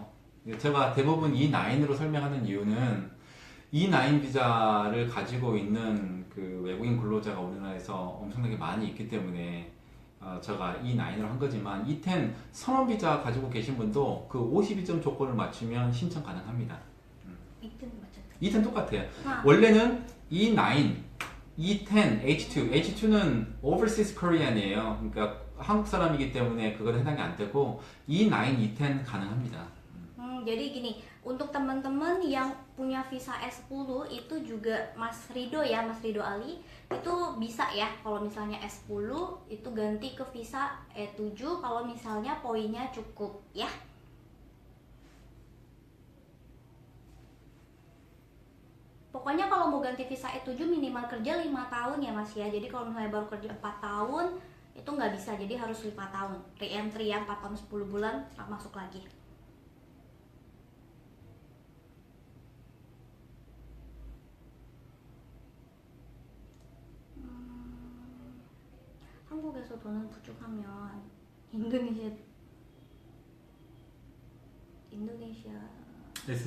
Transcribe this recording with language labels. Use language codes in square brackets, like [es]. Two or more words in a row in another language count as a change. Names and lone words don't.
[ko] 제가 대부분 E9으로 설명하는 이유는 E9 비자를 가지고 있는 그 외국인 근로자가 우리나라에서 엄청나게 많이 있기 때문에 제가 E9으로 한 거지만, E10 선원 비자 가지고 계신 분도 그 52점 조건을 맞추면 신청 가능합니다. 이탄 맞췄다. E10 똑같아요. 원래는 E9, E10, H2. H2는 [en] Overseas Korean [ko] 이에요. 그러니까 한국 사람이기 때문에 그건 해당이 안 되고 E9, E10 가능합니다. [id] Jadi gini, untuk teman-teman yang punya visa S10 itu juga Mas Rido ya, Mas Rido Ali, itu bisa ya kalau misalnya S10 itu ganti ke visa E7 kalau misalnya poinnya cukup ya. Pokoknya kalau mau ganti visa E7 minimal kerja 5 tahun ya Mas ya. Jadi kalau misalnya baru kerja 4 tahun itu nggak bisa, jadi harus 5 tahun. Re-entry ya 4 tahun 10 bulan masuk lagi. [ko] 한국에서 돈을 부족하면 인도네시아에서